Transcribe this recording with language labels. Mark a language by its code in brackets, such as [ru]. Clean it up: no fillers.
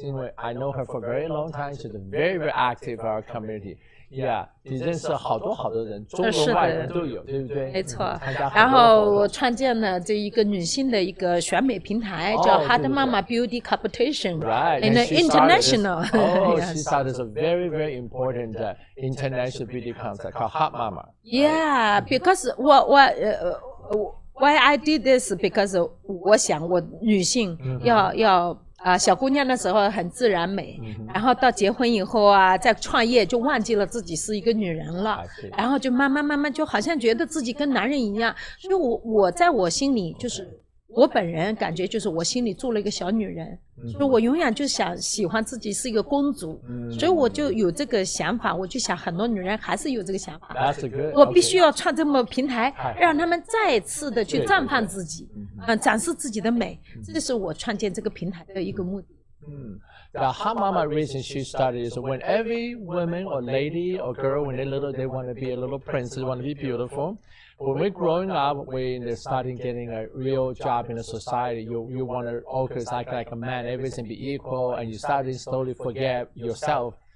[en] Anyway, I know her for a very long time. She's very, very active in our community. [zh] Yeah, 你认识好多人，中国外人都有，对不对？没错。然后我创建了这一个女性的一个选美平台，叫 Hot Mama Beauty Competition, [en] and international. She started a very, very important international beauty contest called Hot Mama. Yeah, because why I did this because [zh] 我想我女性要小姑娘的时候很自然美，然后到结婚以后啊，在创业就忘记了自己是一个女人了，然后就慢慢就好像觉得自己跟男人一样，所以我在我心里就是我本人感觉就是我心里住了一个小女人，所以我永远就喜欢自己是一个公主，所以我就有这个想法，我就想很多女人还是有这个想法，我必须要创这么平台，让他们再次的去绽放自己，展示自己的美，这就是我创建这个平台的一个目的。 [en] The Hot Mama reason she started is when every woman or lady or girl, when they're little, they want to be a little princess, want to be beautiful. When we're growing up, when they're starting getting a real job in the society, you want to always act like a man, everything be equal, and you start to slowly forget yourself.